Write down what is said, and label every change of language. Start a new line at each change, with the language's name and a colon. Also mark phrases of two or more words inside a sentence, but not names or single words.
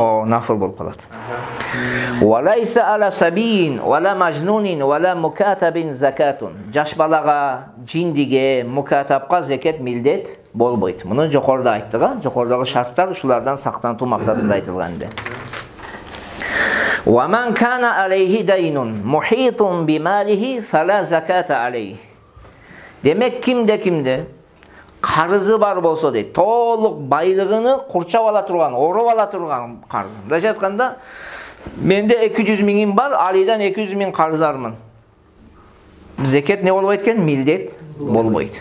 Kyrgyz: О, нафыл болуп калат.
Arabic: وليس على صبي ولا مجنون ولا مكاتب زكاة.
Kyrgyz: Жаш балага, жиндиге, мукатапка закат милдет болбойт. Муну жокоруда айттык, а? Жокорудагы шарттар ушулардан сактантуу максатында айтылган эди.
Arabic: ومن كان عليه دين محيط بماله فلا زكاة عليه.
Kyrgyz: Демек кимде карызы бар болсо дейт, толук байлыгыны курчап ала турган, ороп ала турган карыз. Мындайча айтканда, менде 200 миңим бар, Алидан 200 миң карыздармын. Закат не болбойт экен? Милдет болбойт.